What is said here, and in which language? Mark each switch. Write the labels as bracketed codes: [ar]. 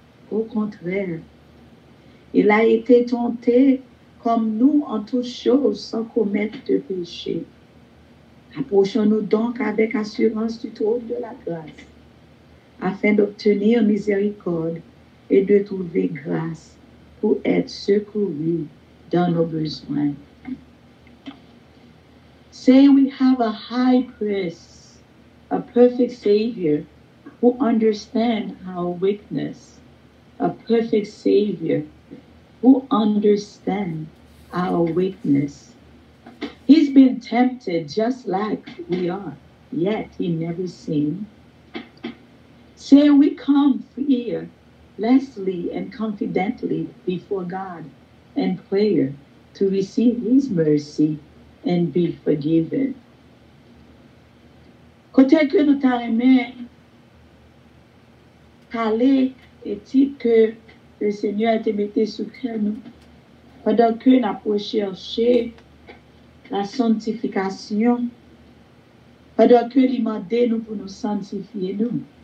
[fr] Au contraire, il a été tenté comme nous en toutes choses sans commettre de péché. Approchons-nous donc avec assurance du trône de la grâce, afin d'obtenir miséricorde et de trouver grâce pour être secourus dans nos besoins. [en] Say we have a high priest, a perfect Savior who understands our weakness, a perfect Savior who understands our weakness. He's been tempted just like we are, yet he never sinned. Say we come fearlessly and confidently before God in prayer to receive his mercy and be forgiven. [fr] Côté que nous t'aimons, parler et dit que le Seigneur te mettait sur nous, pendant que nous avons cherché la sanctification, pendant que il demandait nous pour nous sanctifier nous.